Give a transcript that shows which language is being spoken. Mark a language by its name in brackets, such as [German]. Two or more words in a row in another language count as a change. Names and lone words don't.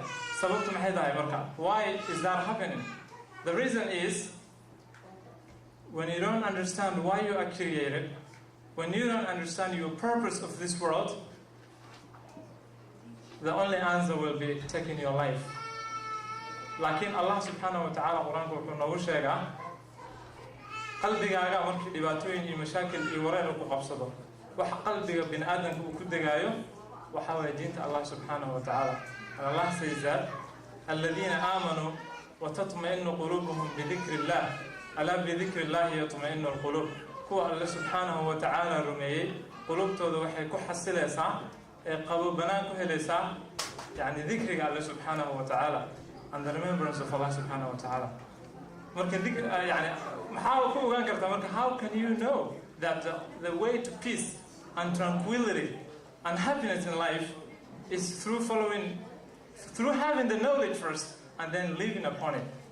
[English] Why is that happening? The reason is when you don't understand why you are created, when you don't understand your purpose of this world, the only answer will be taking your life. [Somali] Lakin [Arabic] الله سبحانه وتعالى [Somali] Qur'anku wuxuu noogu sheegaa qalbigaaga markii dhibaatooyin iyo mashaakil iyo wareer ku qabsado waxa qalbiga bin aadamku uu ku degaayo waxa way diinta [Arabic] الله سبحانه وتعالى. Allah [English] says that [Arabic] الذين آمنوا وتطمئن قلوبهم بذكر الله ألا بذكر الله تطمئن القلوب kuwa الله سبحانه وتعالى [Somali] rumeeyay qulubtooda waxay ku xasilaysaa ee qabobanaan ku helaysaa yani dhikriga [Arabic] الله سبحانه وتعالى [English] and the remembrance of [Arabic] الله سبحانه وتعالى. [English] How can you know that the way to peace and tranquility and happiness in life is through having the knowledge first and then living upon it?